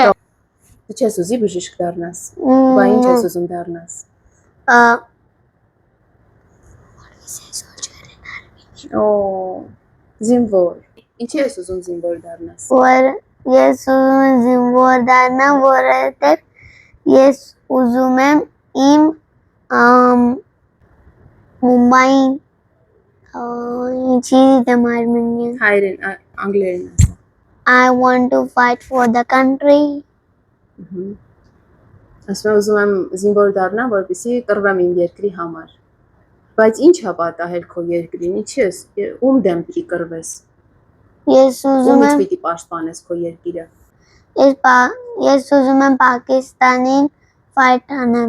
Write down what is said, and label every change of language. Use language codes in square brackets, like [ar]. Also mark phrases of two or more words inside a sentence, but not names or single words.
[hy] Դու չես ուզի բժիշկ դառնաս։ Բա ինչ ես ուզում դառնաս։ Օ, զինվոր։ Ինչի ես ուզում զինվոր դառնաս։ Որ ես ուզում եմ զինվոր դառնամ, որովհետև ես ուզում եմ իմ Մումբային ինչի դեմ արմենիան Հայերեն, անգլերեն ասա։ [en] I want to fight for the country. [hy] Ասում եմ ուզում եմ զինվոր դառնամ, որպեսզի կռվեմ իմ երկրի համար։ Բայց ինչ է պատահել քո երկրին, ինչի ես, ում դեմ պիտի կռվես։ Ես ուզում Ումից եմ պիտի պաշտպանես քո երկիրը։ ես ուզում եմ Պակիստանին fight անեմ։